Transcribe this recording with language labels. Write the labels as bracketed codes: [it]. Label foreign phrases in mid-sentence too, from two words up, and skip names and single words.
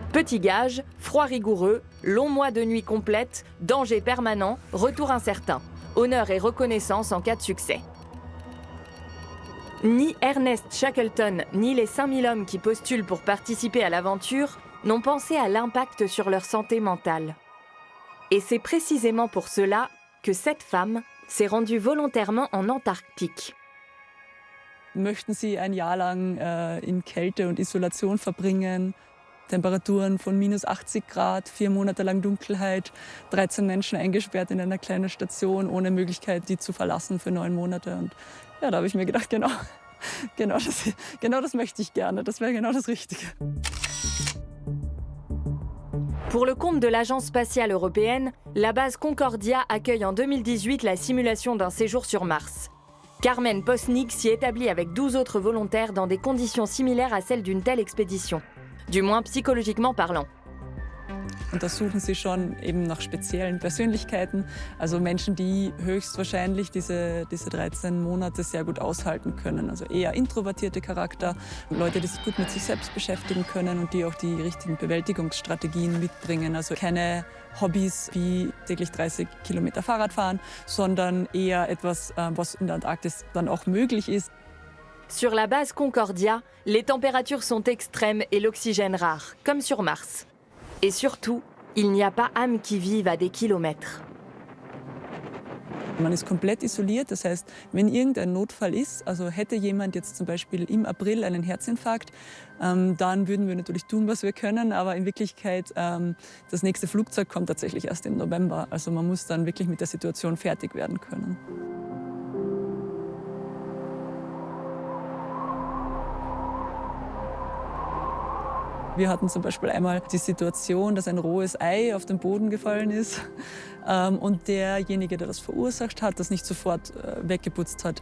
[fr] Petit gage, froid rigoureux, longs mois de nuit complète, danger permanent, retour incertain, honneur et reconnaissance en cas de succès. Ni Ernest Shackleton, ni les 5000 hommes qui postulent pour participer à l'aventure n'ont pensé à l'impact sur leur santé mentale. Et c'est précisément pour cela que cette femme s'est rendue volontairement en Antarktik. [de] Möchten Sie ein Jahr lang in Kälte und Isolation verbringen, Temperaturen von minus 80 Grad, 4 Monate lang Dunkelheit, 13 Menschen eingesperrt in einer kleinen Station, ohne Möglichkeit, die zu verlassen für 9 Monate. Und ja, da habe ich mir gedacht, genau das möchte ich gerne, das wäre genau das Richtige. [fr] Pour le compte de l'Agence spatiale européenne, la base Concordia accueille en 2018 la simulation d'un séjour sur Mars. Carmen Posnik s'y établit avec 12 autres volontaires dans des conditions similaires à celles d'une telle expédition, du moins psychologiquement parlant. [de] Und da suchen sie schon eben nach speziellen Persönlichkeiten, also Menschen, die höchstwahrscheinlich diese 13 Monate sehr gut aushalten können. Also eher introvertierte Charakter, Leute, die sich gut mit sich selbst beschäftigen können und die auch die richtigen Bewältigungsstrategien mitbringen. Also keine Hobbys wie täglich 30 Kilometer Fahrrad fahren, sondern eher etwas, was in der Antarktis dann auch möglich ist. [fr] Sur la base Concordia, les températures sont extrêmes et l'oxygène rare, comme sur Mars. Et surtout, il n'y a pas âme qui vive à des kilomètres. [de] Man ist komplett isoliert, das heißt, wenn irgendein Notfall ist, also hätte jemand jetzt zum Beispiel im April einen Herzinfarkt, dann würden wir natürlich tun, was wir können, aber in Wirklichkeit, das nächste Flugzeug kommt tatsächlich erst im November. Also man muss dann wirklich mit der Situation fertig werden können. Wir hatten zum Beispiel einmal die Situation, dass ein rohes Ei auf den Boden gefallen ist und derjenige, der das verursacht hat, das nicht sofort weggeputzt hat.